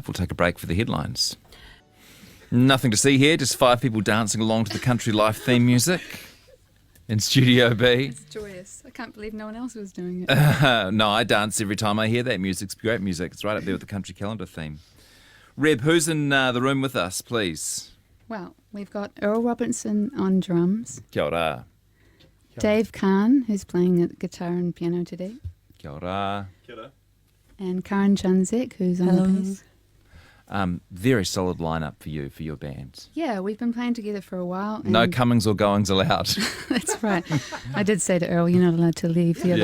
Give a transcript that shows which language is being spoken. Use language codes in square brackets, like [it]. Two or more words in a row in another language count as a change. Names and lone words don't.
[en] We'll take a break for the headlines. Nothing to see here, just 5 people dancing along to the country life theme music in Studio B. It's joyous. I can't believe no one else was doing it. No, I dance every time I hear that music. It's great music. It's right up there with the country calendar theme. Reb, who's in the room with us, please? Well, we've got Earl Robinson on drums, [mi] Kia ora. [en] Dave Kahn, who's playing the guitar and piano today, [mi] Kia ora. [en] and Karen Janzek, who's on the bass. Very solid lineup for you, for your band. Yeah, we've been playing together for a while. No and comings or goings allowed. That's right. I did say to Earl, you're not allowed to leave the other